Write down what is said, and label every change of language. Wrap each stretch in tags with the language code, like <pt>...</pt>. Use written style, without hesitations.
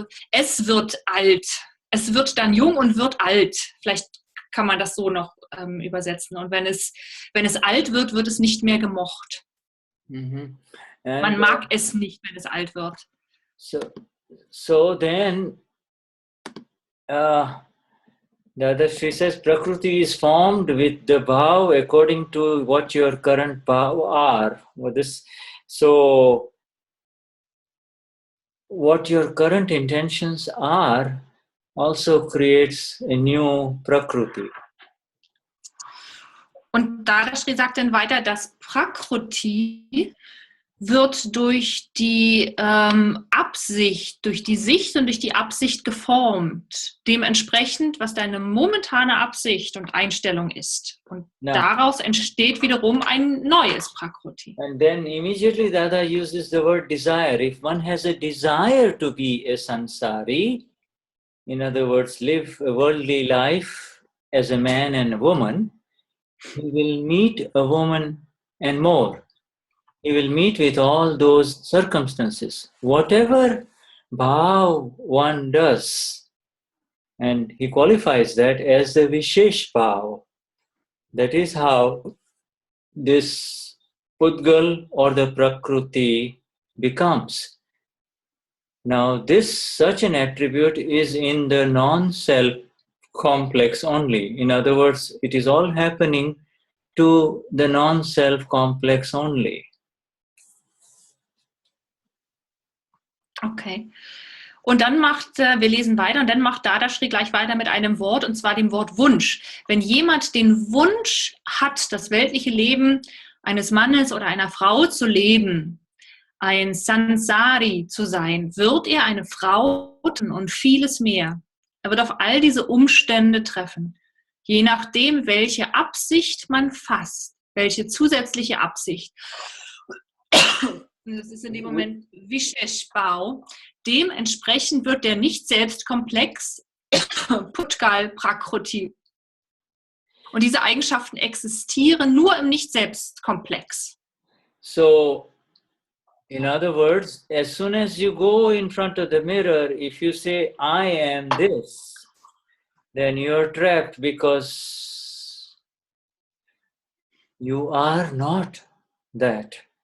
<de>Es wird alt. Es wird dann jung und wird alt. Vielleicht kann man das so noch übersetzen. Und wenn es alt wird, wird es nicht mehr gemocht. Mm-hmm. Man mag es nicht, wenn es alt wird.</de> <en>So then, Dadashri says, Prakruti is formed with the bhaav according to what your current bhaav are. So, what your current intentions are also creates a new Prakruti.</en> <de>Und Dadashri sagt dann weiter, dass Prakruti wird durch die Absicht, durch die Sicht und durch die Absicht geformt. Dementsprechend, was deine momentane Absicht und Einstellung ist. Und daraus entsteht wiederum ein neues Prakruti.</de> <en>And then immediately Dada uses the word desire. If one has a desire to be a sansari, in other words, live a worldly life as a man and a woman, he will meet a woman and more. He will meet with all those circumstances. Whatever bhaav one does, and he qualifies that as the vishesha bhaav. That is how this pudgal or the prakruti becomes. Now, such an attribute is in the non-self complex only. In other words, it is all happening to the non-self complex only. Okay.</en> <de>Und dann wir lesen weiter, und dann macht Dadashri gleich weiter mit einem Wort, und zwar dem Wort Wunsch. Wenn jemand den Wunsch hat, das weltliche Leben eines Mannes oder einer Frau zu leben, ein Sansari zu sein, wird er eine Frau und vieles mehr. Er wird auf all diese Umstände treffen. Je nachdem, welche Absicht man fasst, welche zusätzliche Absicht. Und das ist in dem Moment vishesha. Dementsprechend wird der Nicht-Selbst-Komplex pudgal, prakruti. Und diese Eigenschaften existieren nur im Nicht-Selbst-Komplex.</de> <en>So, in other words, as soon as you go in front of the mirror, if you say, I am this, then you're trapped because you are not that.</en>